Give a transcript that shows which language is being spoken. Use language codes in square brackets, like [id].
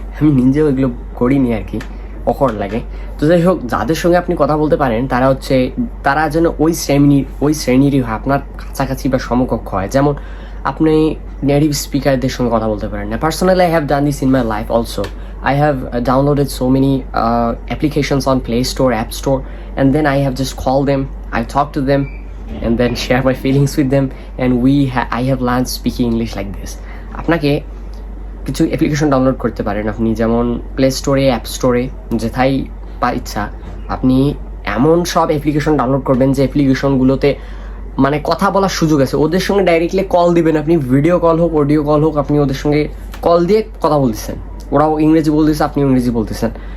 [bn] আমি নিজেও এগুলো করিনি আর কি, অকওয়ার্ড লাগে। তো যাই হোক, যাদের সঙ্গে আপনি কথা বলতে পারেন তারা যেন ওই শ্রেণীরই হয়, আপনার কাছাকাছি বা সমকক্ষ হয়। যেমন আপনি নেটিভ স্পিকারদের সঙ্গে কথা বলতে পারেন না। [en] Personally I have done this in my life also. I have downloaded so many applications on Play Store, App Store, and then I have just called them, I talk to them, and then share my feelings with them, and I have learned speaking English like this. [bn] আপনাকে কিছু application download করতে পারেন আপনি, যেমন play স্টোরে, app স্টোরে, যেথায় ইচ্ছা আপনি এমন সব অ্যাপ্লিকেশন ডাউনলোড করবেন যে অ্যাপ্লিকেশনগুলোতে মানে কথা বলার সুযোগ আছে। ওদের সঙ্গে ডাইরেক্টলি কল দিবেন আপনি, ভিডিও কল হোক, অডিও কল হোক, আপনি ওদের সঙ্গে কল দিয়ে কথা বলতেছেন, ওরাও ইংরেজি বলতেছে, আপনি ইংরেজি বলতেছেন।